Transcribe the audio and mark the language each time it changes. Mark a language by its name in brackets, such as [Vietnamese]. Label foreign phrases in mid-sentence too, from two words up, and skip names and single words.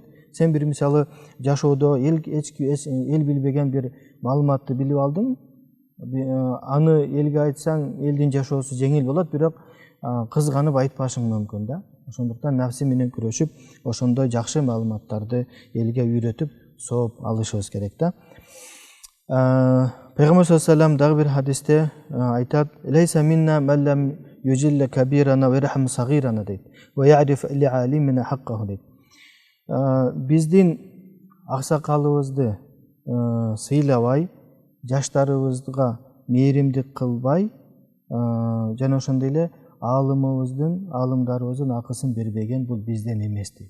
[Kyrgyz] Сен бир мисалы жашоодо эл билбеген бир маалыматты билип алдың, аны элге айтсаң, элдин жашоосу жеңил болот, бирок кызганып айтпашың мүмкүн да. Ошондуктан нафси менен күрөшүп, ошондой жакшы маалыматтарды элге үйрөтүп, сооп алышыбыз керек да. Пейгамбар [Arabic] صلى الله عليه وسلم [Kyrgyz] дагы бир хадисте айтат: [Arabic] "ليس منا من لم يجل كبيرنا ويرحم صغيرنا" дейт. "ويعرف لعالمنا حقه" дейт. [Kyrgyz] Биздин аксакалыбызды сыйлабай, жаштарыбызга мээримдик кылбай, жана ошондой эле алымдарыбыздын акысын бербеген бул бизден эмес дейт.